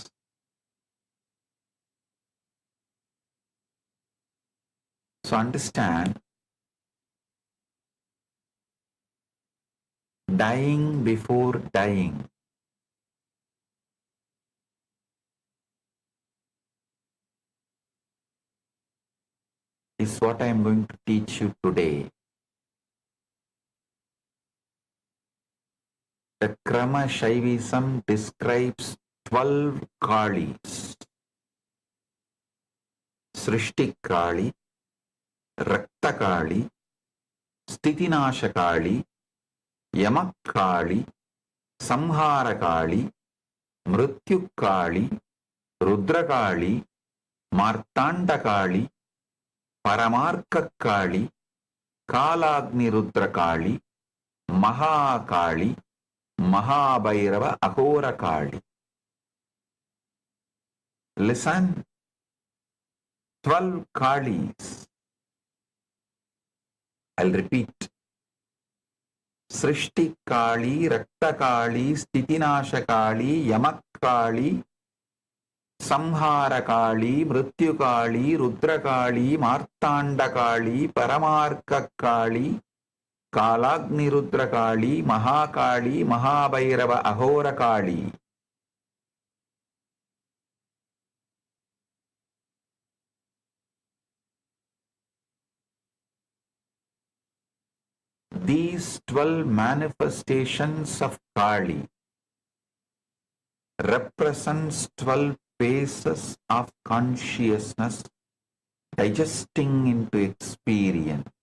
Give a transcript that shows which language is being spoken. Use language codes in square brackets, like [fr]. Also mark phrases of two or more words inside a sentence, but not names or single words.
[en] So understand, dying before dying is what I am going to teach you today. The Krama Shaivism describes 12 Kalis. Srishti Kali, Rakta Kali, Stitinasha Kali, Yamak Kali, Samhara Kali, Mrityu Kali, Rudra Kali, Martanda Kali, Paramarka Kali, Kalagni Rudra Kali, Mahakali, Mahabhairava Ahora Kali. Listen, 12 Kalis. I'll repeat. Srishti Kali, Rakta Kali, Stitinasha Kali, Yamak Kali, Samhara Kali, Mrityu Kali, Rudra Kali, Martanda Kali, Paramarka Kali, Kalagni Rudra Kali, Mahakali, Mahabhairava Ahora Kali. These 12 manifestations of Kali represents 12 phases of consciousness digesting into experience.